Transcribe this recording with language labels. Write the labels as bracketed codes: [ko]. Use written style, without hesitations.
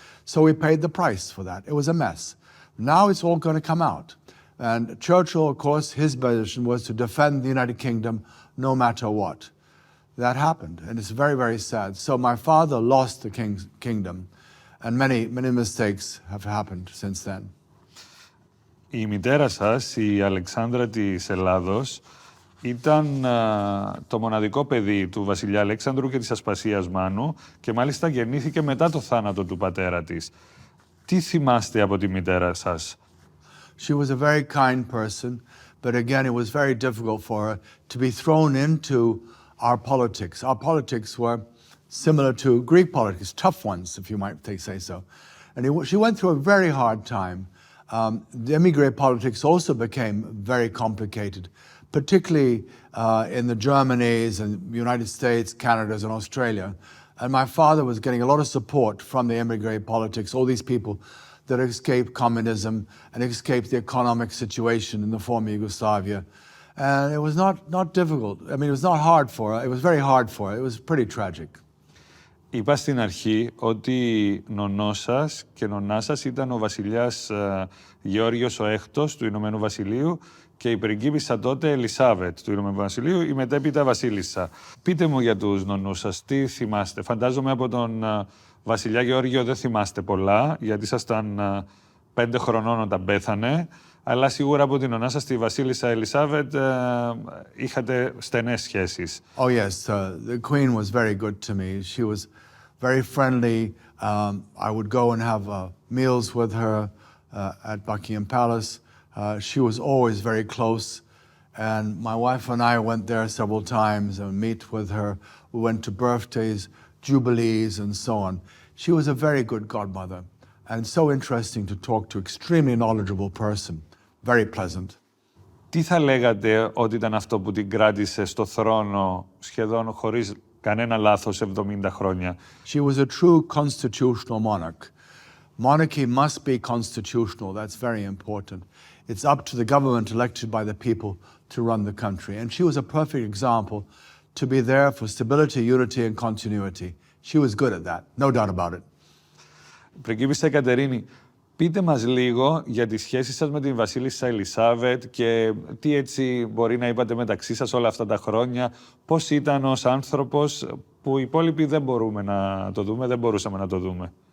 [en] So we paid the price for that. It was a mess. Now it's all going to come out. And Churchill, of course, his position was to defend the United Kingdom no matter what. That happened, and it's very, very sad. So my father lost the kingdom, and many mistakes have happened since then. [el] Η μητέρα σας, η Αλεξάνδρα της Ελλάδος, ήταν το μοναδικό παιδί του βασιλιά Αλέξανδρου και της Ασπασίας Μάνου και μάλιστα γεννήθηκε μετά το θάνατο του πατέρα της. Τι θυμάστε από τη μητέρα σας? [en] She was a very kind person, but again, it was very difficult for her to be thrown into our politics. Our politics were similar to Greek politics, tough ones, if you might say so. And she went through a very hard time. The emigre politics also became very complicated, particularly in the Germanys and United States, Canadas, and Australia. And my father was getting a lot of support from the emigre politics, all these people that escaped communism and escaped the economic situation in the former Yugoslavia. And it was not difficult. I mean, it was not hard for her. It was very hard for her. It was pretty tragic. [el] Είπα στην αρχή ότι νονός σας και νονά σας ήταν ο βασιλιάς Γεώργιος ο Έκτος του Ηνωμένου Βασιλείου και η Πριγκίπισσα τότε Ελισάβετ του Ηνωμένου Βασιλείου, η μετέπειτα βασίλισσα. Πείτε μου για τους νονούς σας, τι θυμάστε? Φαντάζομαι από τον βασιλιά Γεώργιο δεν θυμάστε πολλά, γιατί ήσασταν 5 χρονών όταν πέθανε, αλλά σίγουρα από την νονά σας, τη βασίλισσα Ελισάβετ, είχατε στενές σχέσεις. [en] Oh yes, the Queen was very good to me. She was very friendly. I would go and have meals with her at Buckingham Palace. She was always very close, and my wife and I went there several times and meet with her. We went to birthdays, jubilees, and so on. She was a very good godmother, and so interesting to talk to, extremely knowledgeable person, very pleasant. [el] Τι θα λέγατε ότι ήταν αυτό που την κράτησε στο θρόνο σχεδόν χωρίς κανένα λάθος 70 χρόνια? [en] She was a true constitutional monarch. Monarchy must be constitutional. That's very important. It's up to the government elected by the people to run the country. And she was a perfect example to be there for stability, unity, and continuity. She was good at that, no doubt about it. [el] Πριγκίπισσα Αικατερίνη, πείτε μας λίγο για τις σχέσεις σας με την βασίλισσα Ελισάβετ και τι έτσι μπορεί να είπατε μεταξύ σας όλα αυτά τα χρόνια. Πώς ήταν ως άνθρωπος που οι υπόλοιποι δεν μπορούμε να το δούμε, δεν μπορούσαμε να το δούμε.